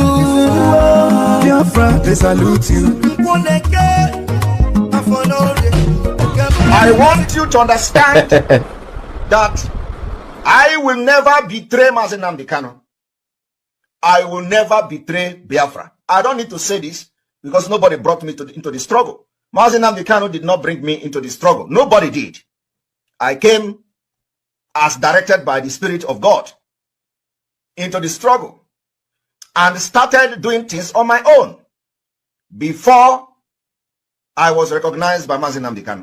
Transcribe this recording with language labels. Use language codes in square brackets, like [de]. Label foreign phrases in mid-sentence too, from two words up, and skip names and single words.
[en] Biafra, they salute you. I want you to understand that I will never betray Mazi Nnamdi Kanu. I will never betray Biafra. I don't need to say this because nobody brought me into the struggle. Mazi Nnamdi Kanu did not bring me into the struggle. Nobody did. I came as directed by the Spirit of God into the struggle and started doing things on my own before I was recognized by Mazi Nnamdi Kanu.